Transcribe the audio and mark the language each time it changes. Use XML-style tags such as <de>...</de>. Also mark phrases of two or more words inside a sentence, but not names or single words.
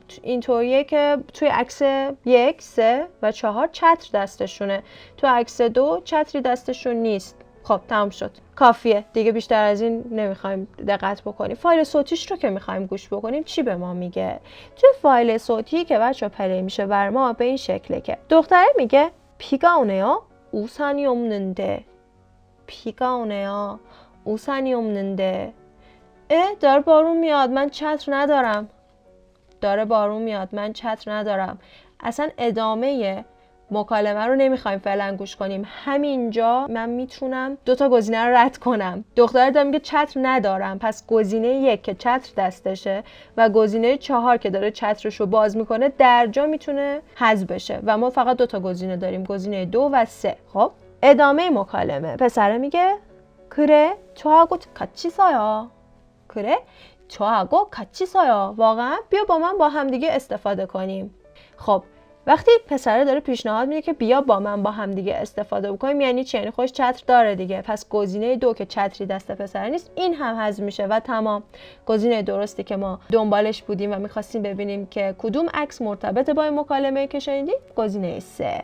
<fa>اینطوریه که توی عکس 1، 3 و 4 چتر دستشونه، تو عکس 2 چتری دستشون نیست. خب تمام شد، کافیه دیگه، بیشتر از این نمیخوایم دقت بکنیم. فایل صوتیش رو که میخوایم گوش بکنیم چی به ما میگه؟ توی فایل صوتی که بچه‌ها پلی میشه بر ما به این شکله که دختره میگه</fa> <ko>비가 오네요. 우산이 없는데. 비가 오네요. 우산이 없는데.</ko> <fa>داره بارون میاد من چتر ندارم. داره بارون میاد من چتر ندارم. اصلا ادامه مکالمه رو نمیخوایم فعلا گوش کنیم. همینجا من میتونم 2 تا گزینه رو رد کنم. دختر داره میگه چتر ندارم، پس گزینه 1 که چتر دستشه و گزینه 4 که داره چترش رو باز میکنه در جا میتونه حذف بشه و ما فقط 2 تا گزینه داریم، گزینه 2 و 3. خب ادامه مکالمه. پسره میگه</fa> <ko>그래 저하고 같이 서요. 그래 저하고 같이 서요.</ko> <fa>واقعا بیا با من با هم دیگه استفاده کنیم. خب وقتی پسره داره پیشنهاد میده که بیا با من با هم دیگه استفاده بکنیم یعنی چی؟ یعنی خودش چتر داره دیگه. پس گزینه 2 که چتری دست پسره نیست این هم حذف میشه و تمام. گزینه درستی که ما دنبالش بودیم و میخواستیم ببینیم که کدوم عکس مرتبط با این مکالمه که شنیدیم، گزینه 3.</fa>